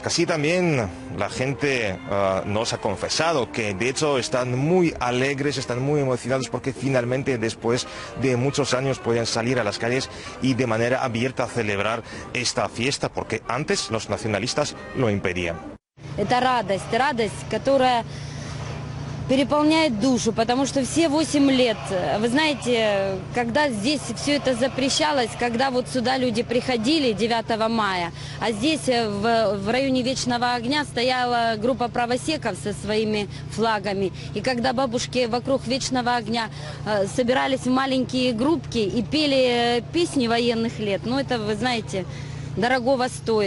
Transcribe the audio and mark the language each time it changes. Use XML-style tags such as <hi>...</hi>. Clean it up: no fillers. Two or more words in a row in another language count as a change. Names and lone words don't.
<es>Así también la gente nos ha confesado que de hecho están muy alegres, están muy emocionados porque finalmente después de muchos años pueden salir a las calles y de manera abierta a celebrar esta fiesta, porque antes los nacionalistas lo impedían.</es> <ru>Это радость, которая переполняет душу, потому что все 8 лет, вы знаете, когда здесь все это запрещалось, когда вот сюда люди приходили 9 мая, а здесь в районе Вечного огня стояла группа правосеков со своими флагами, и когда бабушки вокруг Вечного огня собирались в маленькие группки и пели песни военных лет, ну это, вы знаете, дорогого стоит.</ru>